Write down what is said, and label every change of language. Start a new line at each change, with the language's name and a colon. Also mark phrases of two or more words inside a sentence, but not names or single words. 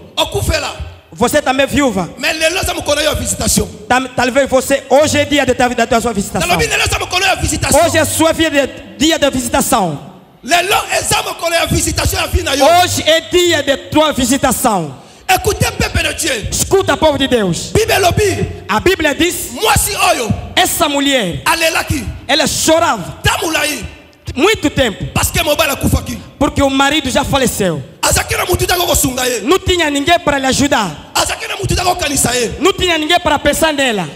Portuguese: Você também é viúva. Talvez você hoje é dia da sua visitação. Hoje é sua dia da visitação. Hoje é dia de tua visitação.
French: Écoutez, peuple de Dieu.
Portuguese: Escuta, povo de Deus. A Bíblia diz: essa mulher, ela chorava. muito tempo. Porque o marido já faleceu. Não tinha ninguém para lhe ajudar. Não tinha ninguém para pensar nela.